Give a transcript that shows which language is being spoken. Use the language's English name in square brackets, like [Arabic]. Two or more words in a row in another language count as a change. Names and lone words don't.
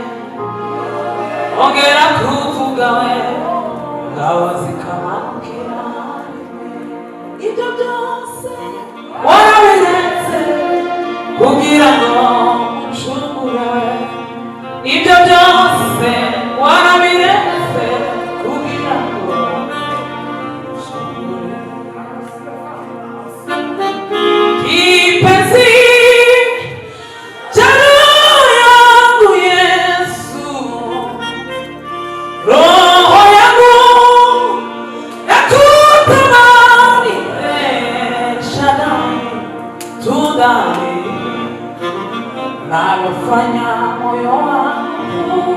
[Kinyarwanda] ongera kuvuga we ngaho zikamanukira ibyo byose warabiretse kugira ngo uncungure ibyo byose warabiretse kugira ngo uncungure [Swahili] kipenzi cha roho yangu Yesu roho yangu nakutamani Shaddai tudai nalofanya moyo wangu